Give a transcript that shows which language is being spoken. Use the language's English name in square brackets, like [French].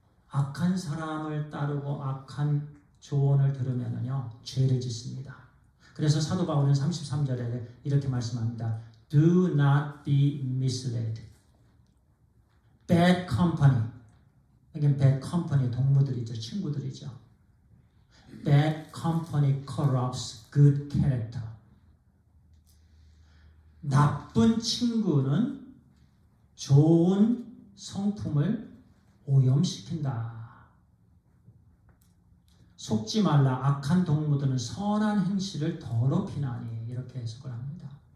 [Korean] 악한 사람을 따르고 악한 조언을 들으면요 죄를 짓습니다. 그래서 사도 바울은 33절에 이렇게 말씀합니다. [English] Do not be misled. Bad company. [Korean] 이게 [English] bad company [Korean] 동무들이죠. 친구들이죠. [English] Bad company corrupts good character. [Korean] 나쁜 친구는 좋은 성품을 오염시킨다. 속지 말라. 악한 동무들은 선한 행실을 더럽히나니. 이렇게 해석을 합니다.